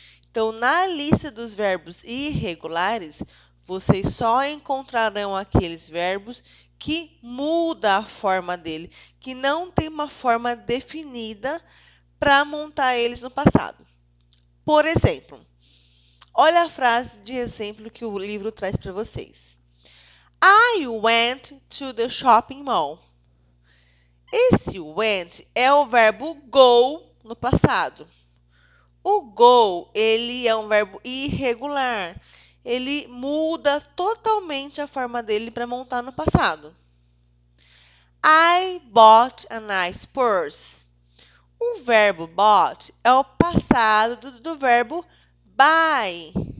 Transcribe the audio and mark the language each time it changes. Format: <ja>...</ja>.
<pt>Então, na lista dos verbos irregulares, vocês só encontrarão aqueles verbos que muda a forma dele, que não tem uma forma definida para montar eles no passado. Por exemplo, olha a frase de exemplo que o livro traz para vocês.</pt> <en>I went to the shopping mall.</en> <pt>Esse went é o verbo go no passado. O go, ele é um verbo irregular. Ele muda totalmente a forma dele para montar no passado.</pt> <en>I bought a nice purse.</en> <pt>O verbo bought é o passado do verbo buy.</pt>